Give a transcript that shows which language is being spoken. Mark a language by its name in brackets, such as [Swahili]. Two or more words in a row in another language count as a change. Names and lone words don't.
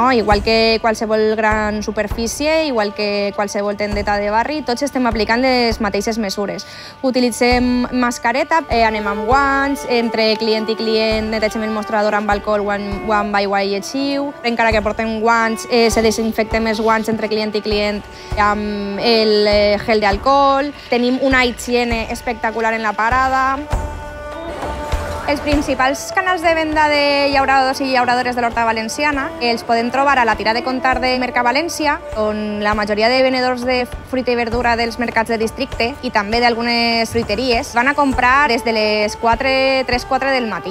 [Catalan] Igual que qualsevol gran superfície, igual que qualsevol tendeta de barri, tots estem aplicant les mateixes mesures. Utilitzem mascareta, anem amb guants, entre client i client netegem el mostrador amb alcohol [English] one by one [Catalan] i lleixiu. Encara que portem guants, se desinfectem els guants entre client i client amb el gel d'alcohol. Tenim una higiene espectacular en la parada. Els principals canals de venda de llauradors i llauradores de l'Horta Valenciana els podem trobar a la tira de comptar de Mercavalència, on la majoria de venedors de fruita i verdura dels mercats de districte i també d'algunes fruiteries van a comprar des de les 3-4 del matí.